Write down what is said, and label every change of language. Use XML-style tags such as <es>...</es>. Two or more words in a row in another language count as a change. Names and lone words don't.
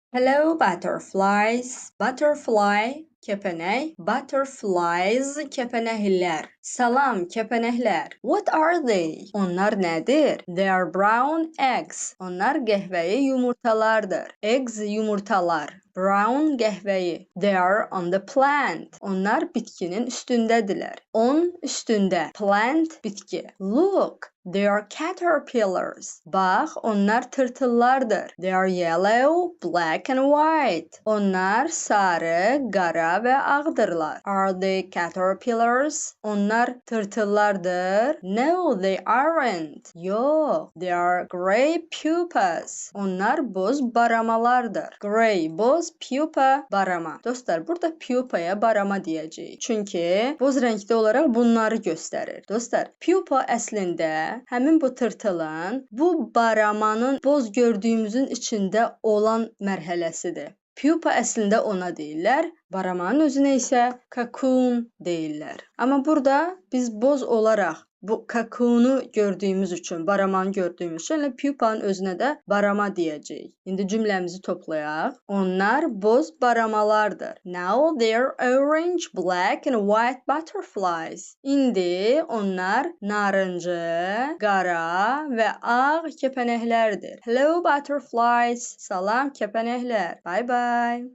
<en>Hello butterflies.</en> <az>Butterfly kepenek, butterflies kepenekler. Salam kepenekler.</az> <en>What are they?</en> <az>Onlar nədir?</az> <en>They are brown eggs.</en> <az>Onlar qəhvəyi yumurtalardır. Eggs yumurtalar. Brown qəhvəyi.</az> <en>They are on the plant.</en> <az>Onlar bitkinin üstündədirlər. On üstündə. Plant bitki.</az> <en>Look. They are caterpillars.</en> <az>Bax, onlar tırtıllardır.</az> <en>They are yellow, black and white.</en> <az>Onlar sarı, qara və ağdırlar.</az> <en>Are they caterpillars?</en> <az>Onlar tırtıllardır.</az> <en>No, they aren't. Yox, they are gray pupas.</en> <az>Onlar boz baramalardır. Gray, boz, pupa, barama. Dostlar, burada pupaya barama deyəcəyik. Çünki boz rəngdə olaraq bunları göstərir. Dostlar, pupa əslində həmin bu tırtılın bu baramanın boz gördüyümüzün içində olan mərhələsidir. Pupa əslində ona deyirlər, baramanın özünə isə cocoon deyirlər. Amma burada biz boz olaraq bu cocoonu gördüyümüz üçün, baramanı gördüyümüz üçün elə pupanın özünə də barama deyəcəyik. İndi cümləmizi toplayaq. Onlar boz baramalardır.</az> <en>Now they're orange, black and white butterflies.</en> <az>İndi onlar narıncı, qara və ağ kəpənəklərdir.</az> <en>Hello butterflies.</en> <az>Salam kəpənəklər.</az> <en>Bye bye.</en>